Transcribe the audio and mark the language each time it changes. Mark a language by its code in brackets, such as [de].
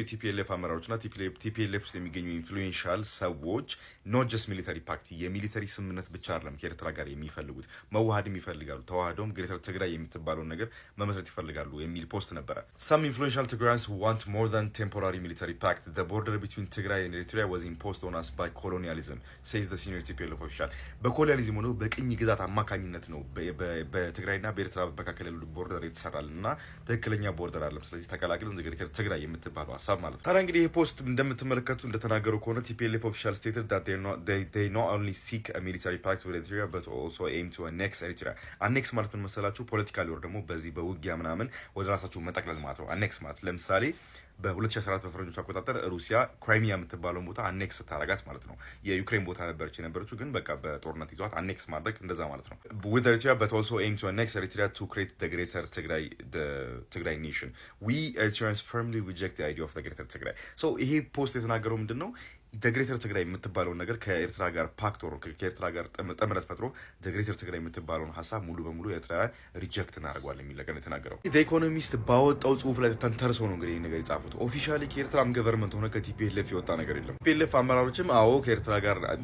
[am] የቲፒኤልኤፍ አመራሮችና ቲፒኤልኤፍ ውስጥ የሚገኙ ኢንፍሉዌንሻል ሰዎች [en] ኖት ጀስት ሚሊተሪ ፓክት [am] የሚሊተሪ ስምምነት ብቻ አይደለም ከኤርትራ ጋር የሚፈልጉት መዋሃድም ይፈልጋሉ። ተዋህደውም ግሬተር ትግራይ የምትባለውን ነገር መመስረት ይፈልጋሉ የሚል ፖስት ነበረ። [en] some influential Tigrayans want more than temporary military pact. The border between Tigray and Eritrea was imposed on us by colonialism, says the senior TPLF official. [am] በኮሎኒያሊዝም ነው በቅኝ ግዛት አማካኝነት ነው በትግራይና በኤርትራ መካከል ያለው ቦርደር የተሰራልና ትክክለኛ ቦርደር አይደለም። ስለዚህ ተቀላቅለን ግሬተር ትግራይ የምትባለው ሀሳብ ማለት ነው። ታዲያ እንግዲህ ይሄ ፖስት እንደምትመለከቱ እንደተናገሩ ከሆነ [en] TPLF official stated that they not only seek a military pact with Eritrea but also aim to annex Eritrea. [am] annex ማለት ምን መሰላችሁ? ፖለቲካሊ ወር ደግሞ በዚህ በውጊያ ምናምን ወደ ራሳችሁ መጠቅለል ማለት ነው። አኔክስ ማለት ለምሳሌ በ2014 በፈረንጆች አቆጣጠር ሩሲያ ክራይሚያ የምትባለውን ቦታ አኔክስ ታረጋት ማለት ነው። የዩክሬን ቦታ የነበረችው ግን በቃ በጦርነት ይዟት አኔክስ ማድረግ እንደዛ ማለት ነው። [en] with Eritrea but also aim to annex Eritrea to create the greater Tigray nation. We Eritreans firmly reject the idea of the greater Tigray. [am] so ይሄ ፖስት የተናገረው ምንድነው? ግሬተር ትግራይ የምትባለውን ነገር ከኤርትራ ጋር ፓክት ሆኖ ከኤርትራ ጋር ጥምረት ፈጥሮ ግሬተር ትግራይ የምትባለውን ሀሳብ ሙሉ በሙሉ ኤርትራውያን ሪጀክት እናደርገዋለን የሚል ነገር የተናገረው ኢኮኖሚስት ባወጣው ጽሁፍ ላይ ተንተርሰው ነው እንግዲህ ይህ ነገር የጻፉት። ኦፊሻሊ ከኤርትራም ገቨርንመንት ሆነ ከቲፒኤልኤፍ የወጣ ነገር የለም። ቲፒኤልኤፍ አመራሮችም አዎ ከኤርትራ ጋር